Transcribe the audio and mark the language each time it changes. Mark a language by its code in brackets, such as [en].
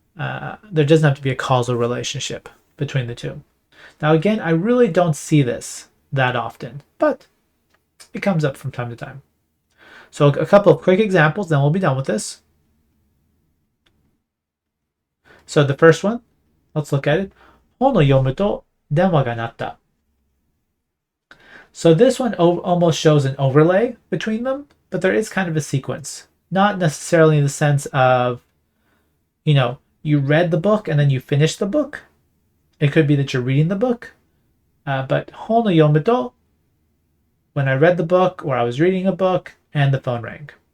[en] There doesn't have to be a causal relationship between the two. Now, again, I really don't see this that often, but it comes up from time to time. So a couple of quick examples, then we'll be done with this. So the first one, let's look at it. [ja] 本を読むと電話が鳴った. [en] So this one almost shows an overlay between them, but there is kind of a sequence. Not necessarily in the sense of, you read the book and then you finish the book. It could be that you're reading the book. But [ja] 本を読むと, [en] when I read the book or I was reading a book and the phone rang.